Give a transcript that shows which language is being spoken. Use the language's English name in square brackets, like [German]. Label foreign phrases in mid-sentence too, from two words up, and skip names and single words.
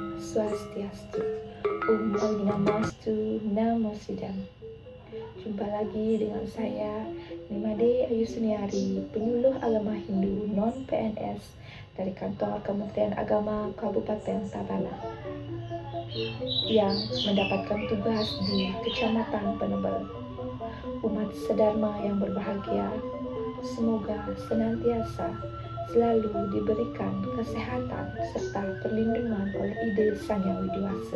[Sanskrit] Swastiastu. Om Namastu Namo Sidam. [Indonesian] Jumpa lagi dengan saya Nimade Ayu Suniari, penyuluh agama Hindu non-PNS dari kantor Kementerian Agama Kabupaten Tabanan yang mendapatkan tugas di Kecamatan Penebel. Umat sedharma yang berbahagia, semoga senantiasa selalu diberikan kesehatan serta perlindungan oleh Ide Sang Yang Widi Wasa.